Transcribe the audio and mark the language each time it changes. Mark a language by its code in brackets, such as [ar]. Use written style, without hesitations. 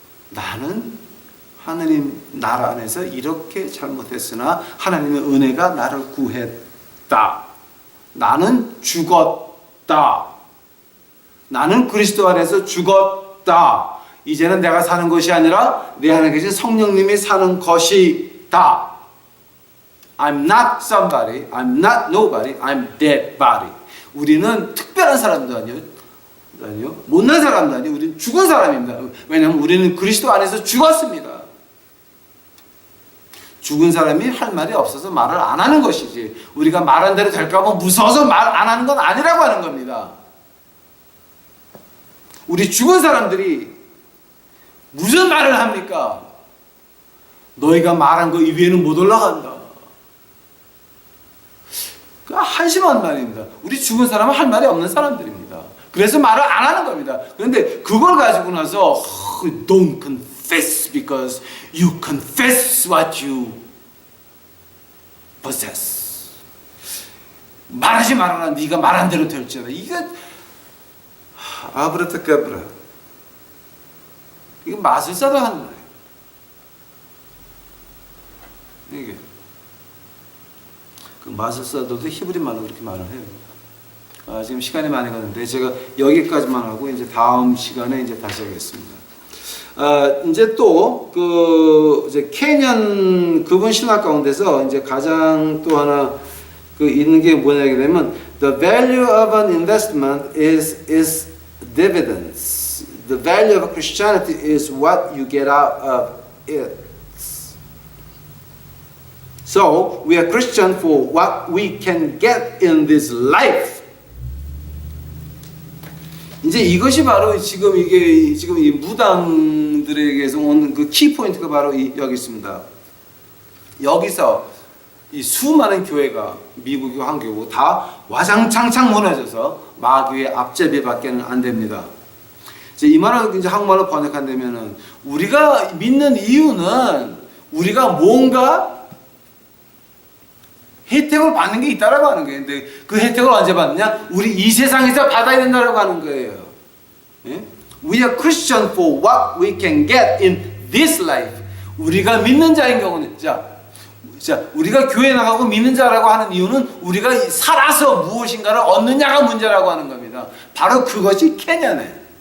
[ko] 나는 하나님 나라 안에서 이렇게 잘못했으나 하나님의 은혜가 나를 구했다. 나는 죽었다. 나는 그리스도 안에서 죽었다. 이제는 내가 사는 것이 아니라 내 안에 계신 성령님이 사는 것이다. [en] I'm not somebody, I'm not nobody, I'm dead body. [ko] 우리는 특별한 사람도 아니요. 못난 사람도 아니요. 우리는 죽은 사람입니다. 왜냐하면 우리는 그리스도 안에서 죽었습니다. 죽은 사람이 할 말이 없어서 말을 안 하는 것이지 우리가 말한 대로 될까 봐 무서워서 말 안 하는 건 아니라고 하는 겁니다. 우리 죽은 사람들이 무슨 말을 합니까? 너희가 말한 거 이외에는 못 올라간다. 그 한심한 말입니다. 우리 죽은 사람은 할 말이 없는 사람들입니다. 그래서 말을 안 하는 겁니다. 그런데 그걸 가지고 나서 [en] don't confess because you confess what you possess. [ko] 말하지 말아라. 네가 말한 대로 될지어다. 이게 아브라타카브라. 이거 마술사도 하는 거예요. 이게 그 마술사들도 히브리 말로 그렇게 말을 해요. 지금 시간이 많이 가는데 제가 여기까지만 하고 이제 다음 시간에 이제 다시 하겠습니다. 이제 또 이제 캐년 그분 신학 가운데서 이제 가장 또 하나 있는 게 뭐냐게 되면 [en] the value of an investment is dividends. The value of Christianity is what you get out of it. So we are Christian for what we can get in this life. [ko] 이제 이것이 바로 지금 이 무당들에게서 온 그 키포인트가 바로 여기 있습니다. 여기서 이 수많은 교회가 미국이 한교고 다 와장창창 무너져서 마귀의 앞제비밖에는 안 됩니다. 이제 이 말을 이제 한국말로 번역한다면은 우리가 믿는 이유는 우리가 뭔가 혜택을 받는 게 있다라고 하는 거예요. 근데 그 혜택을 언제 받느냐? 우리 이 세상에서 받아야 된다라고 하는 거예요. 예? [en] We are Christian for what we can get in this life. [ko] 우리가 믿는 자인 경우는 우리가 교회 나가고 믿는 자라고 하는 이유는 우리가 살아서 무엇인가를 얻느냐가 문제라고 하는 겁니다. 바로 그것이 캐년이에요.